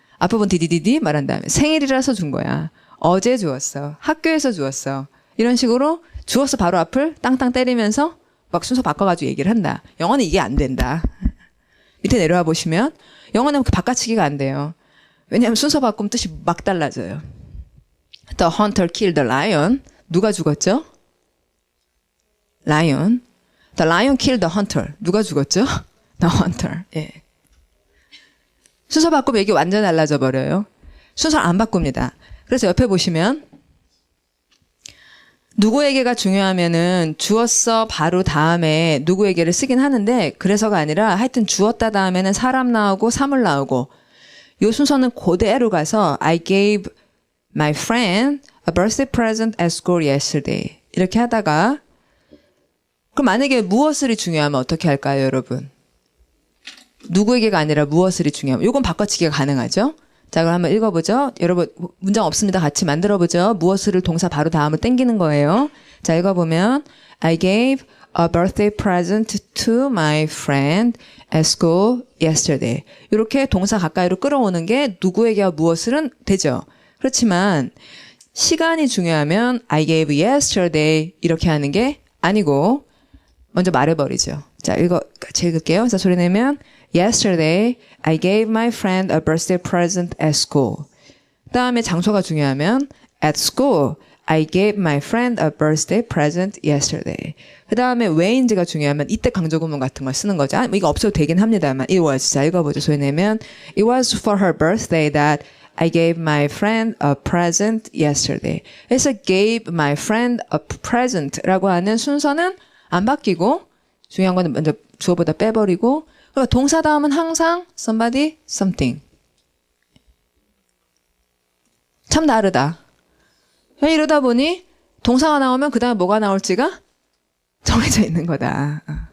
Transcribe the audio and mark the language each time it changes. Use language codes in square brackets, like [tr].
[ko] 앞부분 디디디디 말한 다음에 생일이라서 준 거야. 어제 주었어. 학교에서 주었어. 이런 식으로 주었어 바로 앞을 땅땅 때리면서 막 순서 바꿔가지고 얘기를 한다. 영어는 이게 안 된다. 밑에 내려와 보시면 영어는 바꿔치기가 안 돼요. 왜냐하면 순서 바꾸면 뜻이 막 달라져요. [en] The hunter killed the lion. [ko] 누가 죽었죠? lion. [en] The lion killed the hunter. [ko] 누가 죽었죠? [en] The hunter. [ko] 예. 순서 바꾸면 이게 완전 달라져 버려요. 순서를 안 바꿉니다. 그래서 옆에 보시면 누구에게가 중요하면은 주었어 바로 다음에 누구에게를 쓰긴 하는데 그래서가 아니라 하여튼 주었다 다음에는 사람 나오고 사물 나오고 요 순서는 그대로 가서 [en] I gave my friend a birthday present at school yesterday. [ko] 이렇게 하다가 그럼 만약에 무엇을이 중요하면 어떻게 할까요, 여러분? 누구에게가 아니라 무엇을이 중요하면 요건 바꿔치기가 가능하죠? 자, 그럼 한번 읽어보죠. 여러분 문장 없습니다. 같이 만들어보죠. 무엇을 동사 바로 다음을 땡기는 거예요. 자, 읽어보면 [en] I gave a birthday present to my friend at school yesterday. [ko] 이렇게 동사 가까이로 끌어오는 게 누구에게와 무엇을은 되죠. 그렇지만 시간이 중요하면 [en] I gave yesterday [ko] 이렇게 하는 게 아니고 먼저 말해버리죠. 자, 같이 읽을게요. 그래서 소리 내면 [en] Yesterday, I gave my friend a birthday present at school. [ko] 다음에 장소가 중요하면 [en] At school, I gave my friend a birthday present yesterday. [ko] 그 다음에 when인지가 중요하면 이때 강조구문 같은 걸 쓰는 거죠. 이거 없어도 되긴 합니다만 [en] it was. [ko] 자, 읽어보죠. 소리 내면 [en] It was for her birthday that I gave my friend a present yesterday. [ko] 그래서 [en] gave my friend a present [ko] 라고 하는 순서는 안 바뀌고 중요한 거는 먼저 주어보다 빼버리고 그러니까 동사 다음은 항상 somebody, something. 참 다르다. 이러다 보니 동사가 나오면 그 다음에 뭐가 나올지가 정해져 있는 거다.